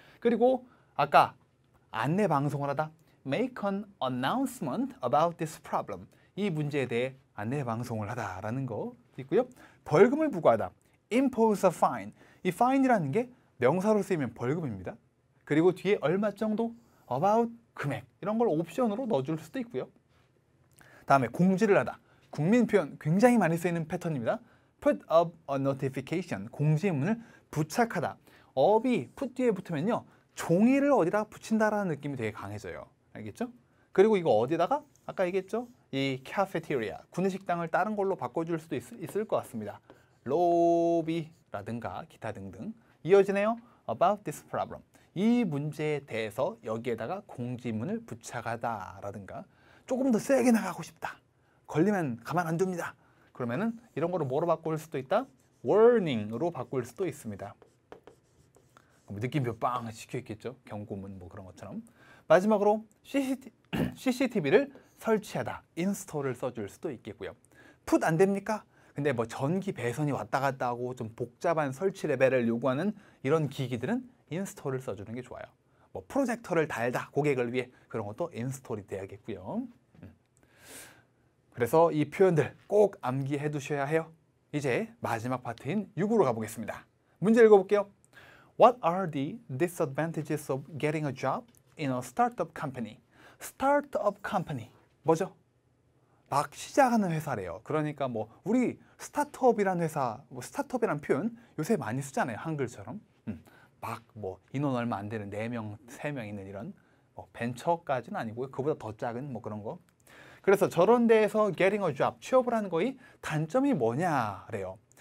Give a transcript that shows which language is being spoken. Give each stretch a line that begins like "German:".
Korean: 그리고 아까 안내 방송을 하다,
English: make an announcement about this problem,
Korean: 이 문제에 대해 안내 방송을 하다라는 거 있고요. 벌금을 부과하다,
English: impose a fine,
Korean: 이 fine이라는 게 명사로 쓰이면 벌금입니다. 그리고 뒤에 얼마 정도, about 금액, 이런 걸 옵션으로 넣어줄 수도 있고요. 다음에 공지를 하다, 국민 표현 굉장히 많이 쓰이는 패턴입니다.
English: put up a notification,
Korean: 공지문을 부착하다. up이 put 뒤에 붙으면요, 종이를 어디다 붙인다라는 느낌이 되게 강해져요. 알겠죠? 그리고 이거 어디다가? 아까 얘기했죠? 이 카페테리아, 구내식당을 다른 걸로 바꿔줄 수도 있을 것 같습니다. 로비라든가 기타 등등. 이어지네요.
English: About this problem.
Korean: 이 문제에 대해서 여기에다가 공지문을 부착하다라든가, 조금 더 세게 나가고 싶다. 걸리면 가만 안 둡니다. 그러면은 이런 거를 뭐로 바꿀 수도 있다? warning으로 바꿀 수도 있습니다. 느낌표 빵 시켜 있겠죠? 경고문 뭐 그런 것처럼. 마지막으로 CCTV를 설치하다, 인스톨을 써줄 수도 있겠고요. put 안 됩니까? 근데 뭐 전기 배선이 왔다 갔다 하고 좀 복잡한 설치 레벨을 요구하는 이런 기기들은 인스톨을 써주는 게 좋아요. 뭐 프로젝터를 달다, 고객을 위해, 그런 것도 인스톨이 돼야겠고요. 그래서 이 표현들 꼭 암기해 두셔야 해요. 이제 마지막 파트인 6으로 가보겠습니다. 문제 읽어볼게요.
English: What are the disadvantages of getting a job in a startup company?
Korean: startup company 뭐죠? 막 시작하는 회사래요. 그러니까 뭐 우리 스타트업이란 회사, 뭐 스타트업이란 표현 요새 많이 쓰잖아요. 한글처럼. 막 뭐 인원 얼마 안 되는 4명, 3명 있는 이런 뭐 벤처까지는 아니고요. 그보다 더 작은 뭐 그런 거. 그래서 저런 데에서
English: getting a job,
Korean: 취업을 하는 거의 단점이 뭐냐래요.